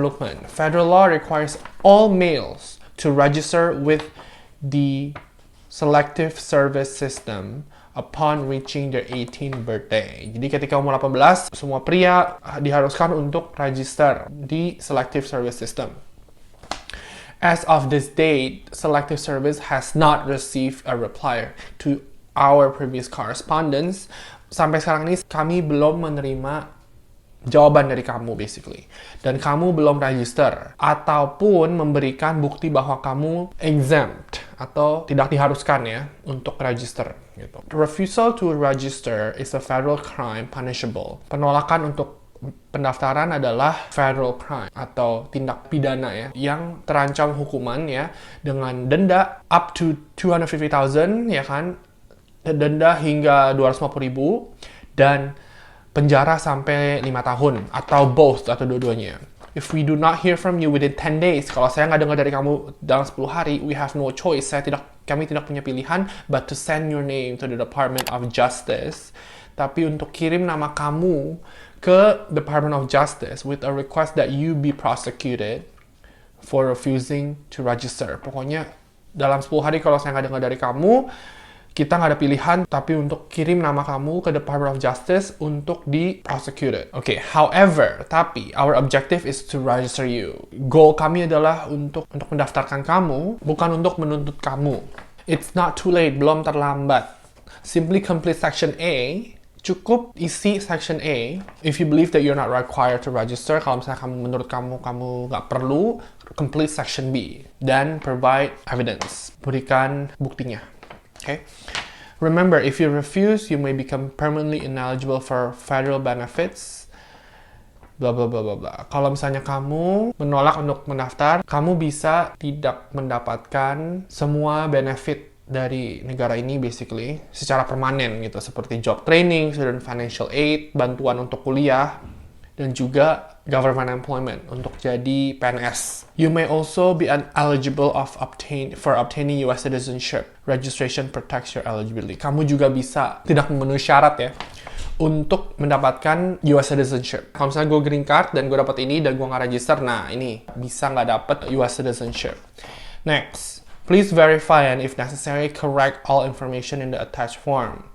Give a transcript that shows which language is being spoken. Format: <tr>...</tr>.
<en>Lukman, federal law requires all males to register with the Selective Service System upon reaching their 18th birthday.</en> <id>Jadi ketika umur 18, semua pria diharuskan untuk register di Selective Service System.</id> <en>As of this date, Selective Service has not received a reply to our previous correspondence.</en> <id>Sampai sekarang ini kami belum menerima jawaban dari kamu basically. Dan kamu belum register ataupun memberikan bukti bahwa kamu exempt atau tidak diharuskan ya untuk register gitu.</id> <en>Refusal to register is a federal crime punishable.</en> <id>Penolakan untuk pendaftaran adalah federal crime atau tindak pidana ya yang terancam hukuman ya dengan denda up to 250,000 ya kan, denda hingga 250,000 dan penjara sampai 5 tahun atau both atau dua-duanya.</id> <en>If we do not hear from you within 10 days,</en> <id>kalau saya nggak dengar dari kamu dalam 10 hari,</id> <en>we have no choice.</en> <id>Kami tidak punya pilihan</id> <en>but to send your name to the Department of Justice.</en> <id>Tapi untuk kirim nama kamu ke</id> <en>Department of Justice with a request that you be prosecuted for refusing to register.</en> <id>Pokoknya dalam 10 hari kalau saya nggak dengar dari kamu, kita nggak ada pilihan tapi untuk kirim nama kamu ke Department of Justice untuk di prosecuted.</id> <en>Oke, however, tapi our objective is to register you.</en> <id>Goal kami adalah untuk mendaftarkan kamu, bukan untuk menuntut kamu.</id> <en>It's not too late,</en> <id>belum terlambat.</id> <en>Simply complete section A.</en> <id>Cukup isi</id> <en>section A. If you believe that you're not required to register,</en> <id>kalau misalnya menurut kamu nggak perlu,</id> <en>complete section B.</en> <id>Dan</id> <en>provide evidence.</en> <id>Berikan buktinya. Okay.</id> <en>Remember, if you refuse, you may become permanently ineligible for federal benefits. Blah blah blah blah blah.</en> <id>Kalau misalnya kamu menolak untuk mendaftar, kamu bisa tidak mendapatkan semua benefit dari negara ini basically secara permanen gitu, seperti job training, student financial aid, bantuan untuk kuliah, dan juga government employment untuk jadi PNS.</id> <en>You may also be eligible for obtaining US citizenship. Registration protects your eligibility.</en> <id>Kamu juga bisa tidak memenuhi syarat ya untuk mendapatkan US citizenship. Kalau misalnya gue green card dan gue dapat ini dan gue nggak register, nah ini bisa nggak dapat US citizenship.</id> <en>Next. Please verify and if necessary, correct all information in the attached form.</en>